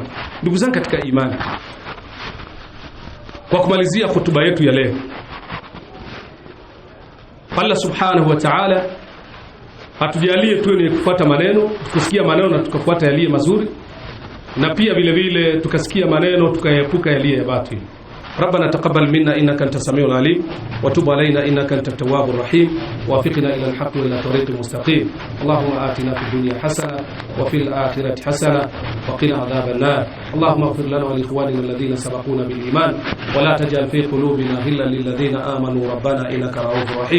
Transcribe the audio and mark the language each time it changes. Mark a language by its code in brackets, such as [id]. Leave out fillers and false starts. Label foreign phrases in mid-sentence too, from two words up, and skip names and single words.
[sw] Ndugu zangu katika imani, kwa kumalizia hotuba yetu ya leo, Allah [ar] سبحانه وتعالى [sw] atujalie tuwe ni kufuata maneno, tukusikia maneno na tukafuata yaliye mazuri, na pia vile vile tukasikia maneno tukaepuka yaliye ya batili. [ar] ربنا تقبل منا إنك أنت السميع العليم، وتب علينا إنك أنت التواب الرحيم، ووفقنا إلى الحق وإلى طريق المستقيم. اللهم آتنا في الدنيا حسنة وفي الآخرة حسنة وقنا عذاب النار. اللهم اغفر لنا ولإخواننا الذين سبقونا بالإيمان، ولا تجعل في قلوبنا غلا للذين آمنوا ربنا إنك رؤوف رحيم.